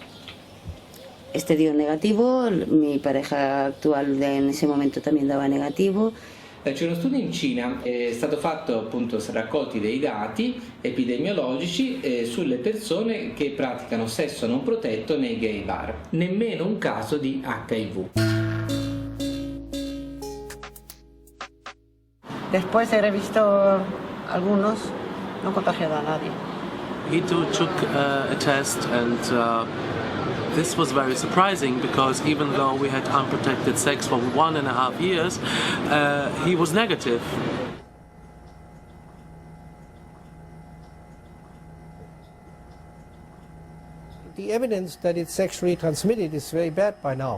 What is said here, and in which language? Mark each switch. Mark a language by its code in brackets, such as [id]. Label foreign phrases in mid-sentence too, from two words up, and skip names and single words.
[es] Este dio negativo, mi pareja actual en ese momento también dava negativo. [it] C'è uno studio in Cina, è stato fatto appunto raccolti dei dati epidemiologici sulle persone che praticano sesso non protetto nei gay bar, nemmeno un caso di HIV. [es] Después he revisto algunos, no he contagiado a nadie. [en] He too took a test, and this was very surprising because even though we had unprotected sex for 1.5 years, he was negative. The evidence that it's sexually transmitted is very bad by now.